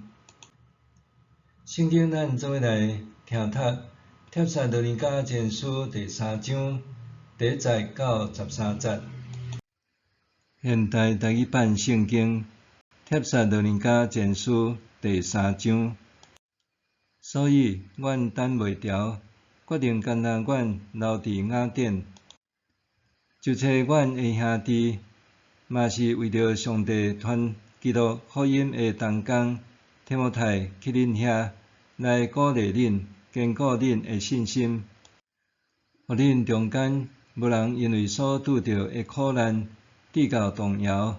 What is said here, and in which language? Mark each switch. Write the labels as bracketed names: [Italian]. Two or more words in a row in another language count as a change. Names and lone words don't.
[Min Nan Chinese] 圣经咱做伙来听读《帖撒罗尼迦前书》第3章第1节到13节。现代台语版圣经《帖撒罗尼迦前书》第3章。所以，阮等袂牢，决定干焦阮留伫雅典，就找阮的兄弟，嘛是为着上帝传基督福音的同工提摩太去恁遐，来鼓励恁，坚固恁的信心，互恁中间无人因为所拄着的苦难跌到动摇。